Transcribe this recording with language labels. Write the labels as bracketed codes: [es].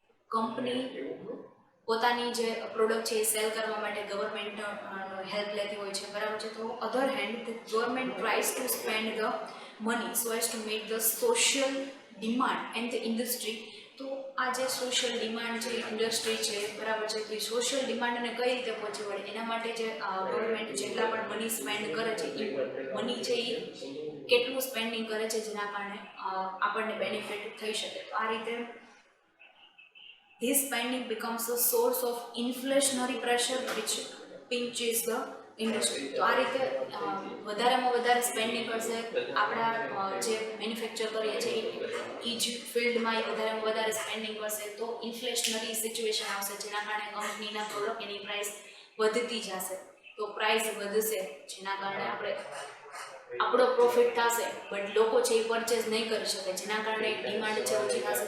[gu] Company પોતાની જે product છે એ સેલ કરવા માટે ગવર્મેન્ટ હેલ્પ લેતી હોય છે, બરાબર છે. તો [en] Other hand government tries to spend the money so as to meet the social demand and the industry. [gu] તો આ જે સોશિયલ ડિમાન્ડ છે, ઇન્ડસ્ટ્રી છે, બરાબર છે, તો એ સોશિયલ ડિમાન્ડને કઈ રીતે પહોંચી વળે એના માટે જે ગવર્મેન્ટ જેટલા પણ મની સ્પેન્ડ કરે છે એ મની છે એ કેટલું સ્પેન્ડિંગ કરે છે જેના કારણે આપણને બેનિફિટ થઈ શકે. તો આ રીતે [en] this spending becomes a source of inflationary pressure which pinches the industry. [gu] તો આ રીતે વધારેમાં વધારે સ્પેન્ડિંગ કરશે આપણા જે મેન્યુફેક્ચર કરીએ છીએ એ જ ફિલ્ડમાં એ વધારેમાં વધારે સ્પેન્ડિંગ કરશે તો ઇન્ફ્લેશનરી સિચ્યુએશન આવશે જેના કારણે કંપનીના પ્રોડક્ટ એની પ્રાઇસ વધતી જશે. તો પ્રાઇસ વધશે જેના કારણે આપણો પ્રોફિટ થશે બટ લોકો છે એ પરચેઝ નહીં કરી શકે જેના કારણે ડિમાન્ડ છે ઓછી થશે.